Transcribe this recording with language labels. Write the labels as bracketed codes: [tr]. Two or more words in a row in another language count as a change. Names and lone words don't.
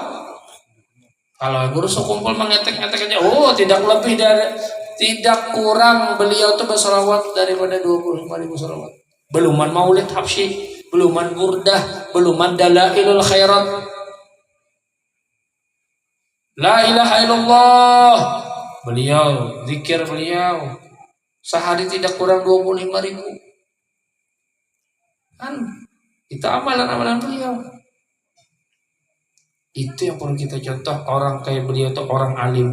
[id] Kalau guru sekumpul mengetek-ngetek aja, tidak lebih dari tidak kurang beliau tuh bersolawat daripada 25.000 solawat. [bjn] Beluman maulid habsyi, beluman burdah, beluman dalailul khairat. [ar] La ilaha illallah. [id] Beliau, zikir beliau. Sehari tidak kurang 25.000. Kan kita amalan-amalan beliau. Itu yang perlu kita contoh orang kayak beliau itu orang alim.